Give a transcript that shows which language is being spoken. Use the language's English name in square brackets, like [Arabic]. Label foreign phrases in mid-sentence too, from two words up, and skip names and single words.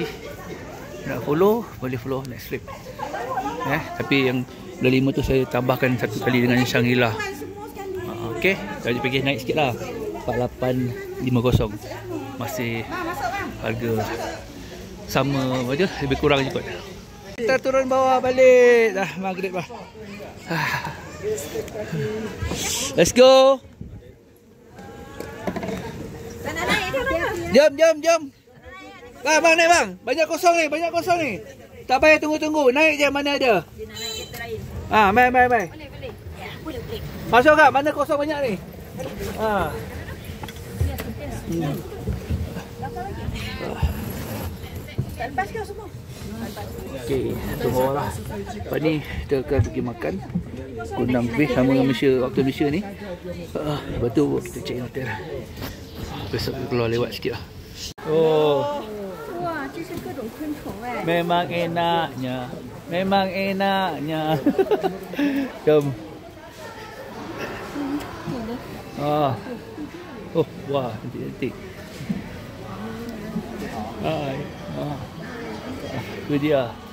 [Malay] Nak follow, boleh [English] follow next trip. [Malay] Tapi yang bulan 5 tu saya tambahkan 1 kali dengan Shangri-La. Okey, jadi pergi naik sikit lah. 4850. Masih harga sama aja, lebih kurang je kot. Kita turun bawah balik. Dah maghrib lah. [English] Let's go. [Malay] Jom. Bang, naik bang. Banyak kosong ni. Tak payah tunggu. Naik je mana ada. Main. Boleh. Masuk kak, mana kosong banyak ni? Okey, tunggu lah. Lepas ni kita akan pergi makan Kundang Beef sama dengan Malaysia, waktu Malaysia ni. Lepas tu kita [English] check in [Malay] hotel. Besok kita keluar lewat sikit lah. Wah, ini [Chinese] 各种昆虫哎. [Malay] Memang enaknya. Jom. Wah, cantik. Itu dia.